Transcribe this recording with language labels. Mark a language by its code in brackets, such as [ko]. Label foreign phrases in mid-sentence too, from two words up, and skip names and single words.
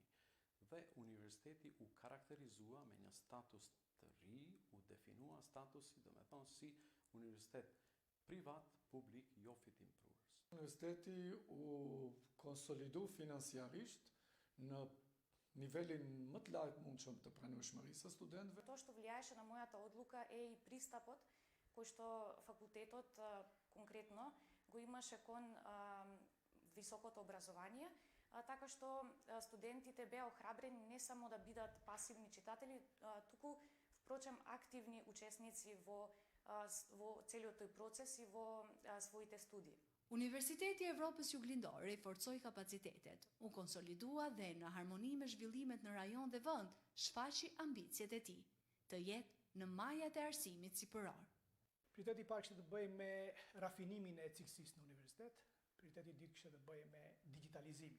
[sq] Dhe universiteti u karakterizua me një status të ri, u definua statusi, domethënë, si universitet privat publik jo fitimprurës. Universiteti u konsolidu financiarisht në nivelin më të lartë mundshëm të pranueshmërisë së studentëve. [mk] То, что влияеше на моята одлука е и пристапот кој што факултетот конкретно го имаше кон високото образование, така што студентите беа охрабрени не само да бидат пасивни читатели, туку впрочем активни учесници во целиот тој процес и во своите студии. [sq] Universiteti i Evropës Juglindore i forcoi kapacitetet, u konsolidua dhe në harmoni me zhvillimet në rajon dhe vend, shfaqi ambicjet e tij, të jetë në majat e arsimit sipëror. Prioriteti i parë kishte të bëjë me rafinimin e cilësisë në universitet, prioriteti i dytë kishte të bëjë me digitalizimin.